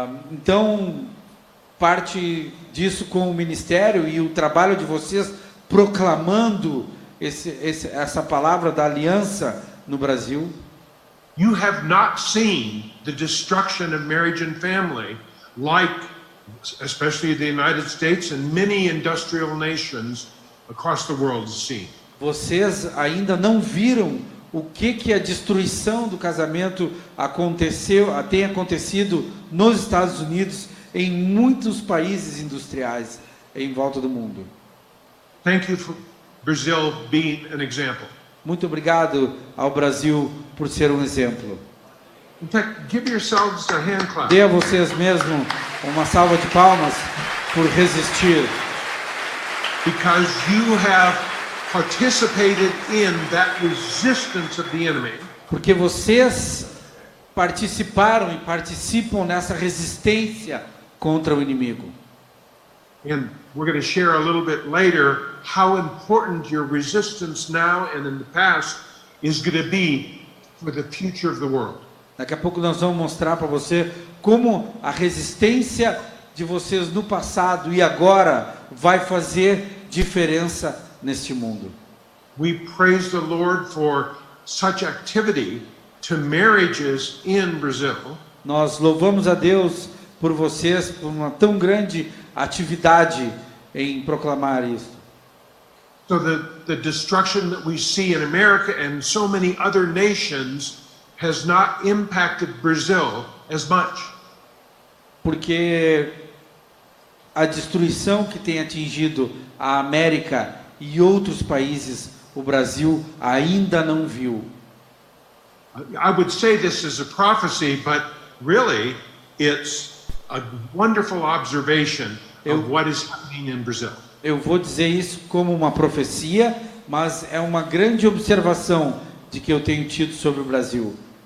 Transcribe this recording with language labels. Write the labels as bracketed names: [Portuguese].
[Portuguese] Então, parte disso com o ministério e o trabalho de vocês proclamando essa palavra da aliança no Brasil. [English] you have not seen the destruction of marriage and family like, especially the United States and many industrial nations across the world have seen. [Portuguese] Vocês ainda não viram o que a destruição do casamento tem acontecido nos Estados Unidos, em muitos países industriais em volta do mundo. [English] Thank you for Brazil being an example. [Portuguese] Muito obrigado ao Brasil por ser um exemplo. [English] In fact, give yourselves a hand clap. [Portuguese] Dê a vocês mesmos uma salva de palmas por resistir, [English] Because you have participated in that resistance of the enemy. [Portuguese] porque vocês participaram e participam nessa resistência contra o inimigo. [English] And we're going to share a little bit later how important your resistance now and in the past is going to be for the future of the world. [Portuguese] Daqui a pouco nós vamos mostrar para você como a resistência de vocês no passado e agora vai fazer diferença neste mundo. [English] We praise the Lord for such activity to marriages in Brazil. [Portuguese] Nós louvamos a Deus por vocês, por uma tão grande atividade em proclamar isso. [English] So the destruction that we see in America and so many other nations has not impacted Brazil as much. [Portuguese] Porque a destruição que tem atingido a América e outros países, o Brasil ainda não viu. [English] I would say this is a prophecy, but really it's a wonderful observation of what is happening in Brazil. [Portuguese] Eu vou dizer isso como uma profecia, mas é uma grande observação de que eu tenho tido sobre o Brasil.